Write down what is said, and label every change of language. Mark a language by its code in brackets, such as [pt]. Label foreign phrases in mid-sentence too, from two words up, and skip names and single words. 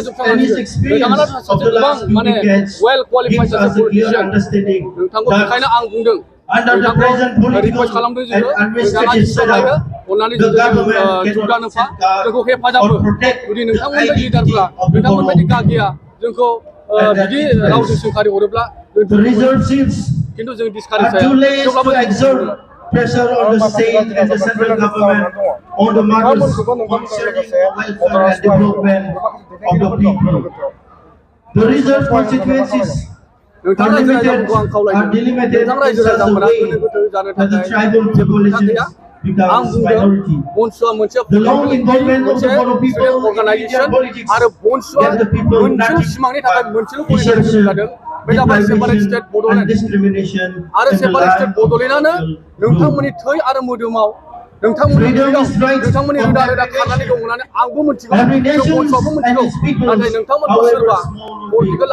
[brx] जोबस्रांलांगोन नोंथाङा सासे गोबां माने [en] well qualified [brx] सासे पलिटिशियान नोंथांखौ बेखायनो आं बुंदों नोंथांखौ रिकुवेस्ट खालामदों जोङो नोंथाङा जेसेबां हायो अननानै जौगानो फा जोंखौ हेफाजाब हो जुदि नोंथांमोननि लिडारफ्रा नोंथांमोन बायदि गागिया जोंखौ बिदि रावजों सोंखारि हरोब्ला खिन्थु जों डिसकारेज जाया थेवब्लाबो [en] pressure on the state and the central government on the matters concerning the welfare and development of the people. The reserve constituencies are delimited in such a way that the tribal populations [brx] आं बुंदों बनसुआ मोनसे अर्गानाइजेसन आरो बनसुआ मोनसेल' सिमांनि थाखाय मोनसेल' अर्गानाइजेसन जादों बे जाबाय [en] separate state Bodoland [brx] आरो [en] separate state Bodoland [brx] नोंथांमोननि थै आरो मोदोमाव नोंथांमोननि रोदा खारनानै दं होननानै आंबो मिथिगौ बनसुआबो मिथिगौ नाथाय नोंथांमोनखौ सोरबा पलिटिकेल